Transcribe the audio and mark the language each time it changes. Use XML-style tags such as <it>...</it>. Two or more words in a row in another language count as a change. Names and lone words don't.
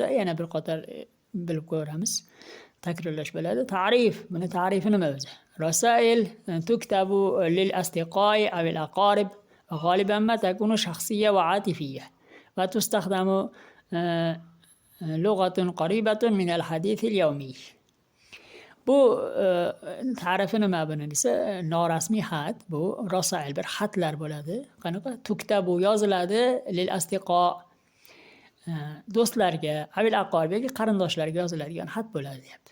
<uz>Yana bir qator bilib ko'ramiz. Takrorlash bo'ladi. Ta'rif, buni ta'rifi nima o'zi?</uz> <ar>رسائل تكتب للأصدقاء أو الأقارب وغالبا ما تكون شخصية وعاطفية وتستخدم لغة قريبة من الحديث اليومي.</ar> <uz>Bu ta'rifi nima buni desa, norasmiy xat, bu rasail bir xatlar bo'ladi. Qanaqa? Tuktabu yoziladi</uz> <ar>للأصدقاء</ar> <uz>do'stlarga,</uz> <ar>أو الأقارب</ar> <uz>yoki qarindoshlarga yoziladigan xat bo'ladi deyapti.</uz>